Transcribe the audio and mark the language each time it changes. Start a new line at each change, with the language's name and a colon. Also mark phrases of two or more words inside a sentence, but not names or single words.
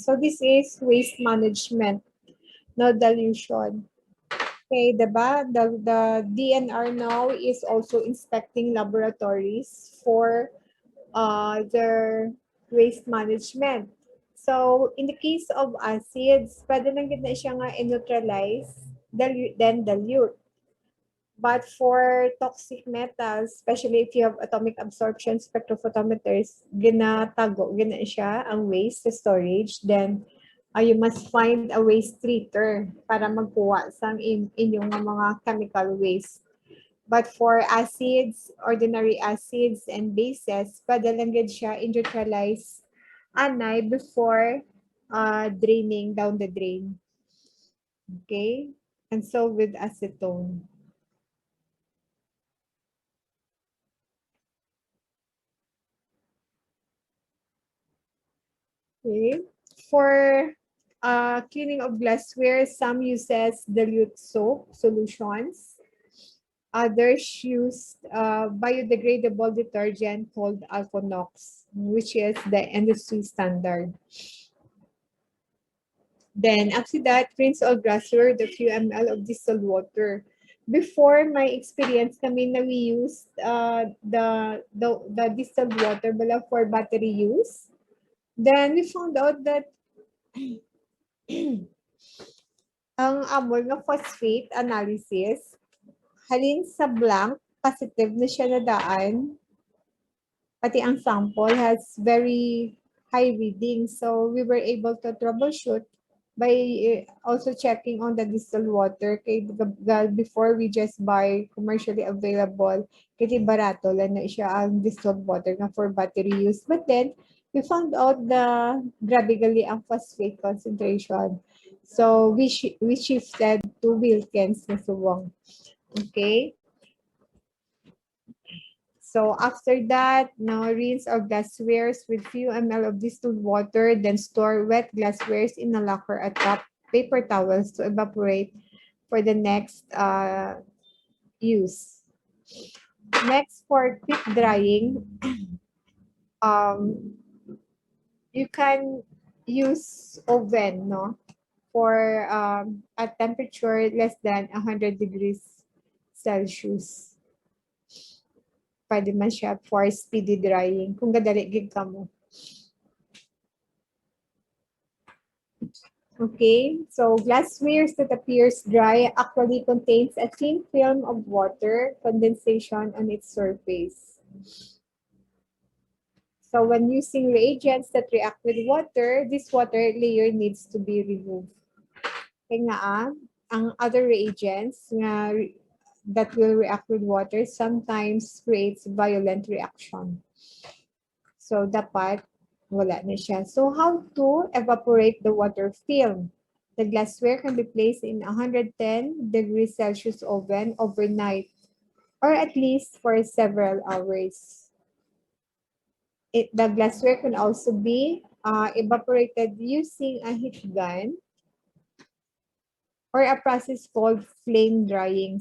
English: So this is waste management, no dilution. Okay, diba? The DNR now is also inspecting laboratories for their waste management. So, in the case of acids,
Hiligaynon: pwede lang gid na siya nga i-neutralize,
English: then dilute. But for toxic metals, especially if you have atomic absorption spectrophotometers,
Hiligaynon: ginatago, gina siya ang waste sa storage.
English: Then, you must find a waste treater
Hiligaynon: para magkuha sa inyong mga chemical waste.
English: But for acids, ordinary acids and bases,
Hiligaynon: pwede lang gid siya neutralize anay
English: before draining down the drain. Okay? And so with acetone. Okay. For cleaning of glassware, some uses dilute soap solutions. Others use biodegradable detergent called Alphonox, which is the industry standard. Then after that, rinse all glassware with a few ml of distilled water. Before my experience
Hiligaynon: kami na
English: we used the distilled water bala for battery use. Then we found out that
Hiligaynon: ang amol nga phosphate analysis, halin sa blank, positive na siya na daan, pati ang sample
English: has very high reading. So we were able to troubleshoot by also checking on the distilled water. Kay before we just buy commercially available,
Hiligaynon: kaya barato lang na siya ang distilled water na
English: for battery use. But then, we found out the
Hiligaynon: grabe gali ang phosphate concentration.
English: So we shifted to Wilkins na suwang. Okay? So after that, now rinse our glasswares with few ml of distilled water, then store wet glasswares in a locker atop paper towels to evaporate for the next use. Next, for quick drying, you can use oven, no, for a temperature less than 100 degrees Celsius.
Hiligaynon: Pwede man siya
English: for speedy drying
Hiligaynon: kung gadali gid ka mo.
English: Okay, so glassware that appears dry actually contains a thin film of water condensation on its surface. So when using reagents that react with water, this water layer needs to be removed.
Hiligaynon: Kaya nga ang
English: other reagents nga that will react with water sometimes creates violent reaction.
Hiligaynon: So dapat wala na siya.
English: So how to evaporate the water film? The glassware can be placed in 110 degrees Celsius oven overnight or at least for several hours. The glassware can also be evaporated using a heat gun or a process called flame drying.